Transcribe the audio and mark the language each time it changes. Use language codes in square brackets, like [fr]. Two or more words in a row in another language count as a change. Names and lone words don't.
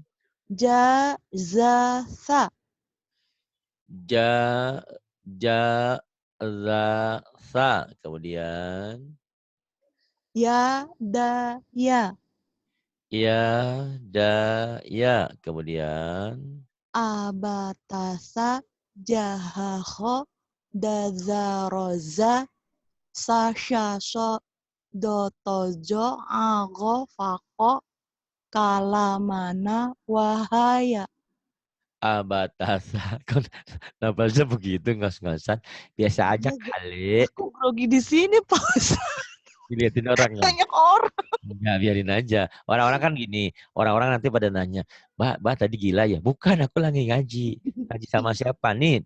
[id] Ja, za, sa. ja, ja, za, sa. Kemudian Ya, da, ya. ya, da, ya. Kemudian Abatasa, jahaho, dazaroza, sasyaso, dotojo, ago, fako, kalamana, wahaya. abatasa. Kenapa begitu ngos-ngosan? Biasa aja Iya, kali. aku grogi di sini, Pak Ustaz. Diliatin orang ya. Banyak orang. Ya biarin aja. Orang-orang kan gini, orang-orang nanti pada nanya, Mbak tadi gila ya? Bukan, aku lagi ngaji. Ngaji sama siapa nih?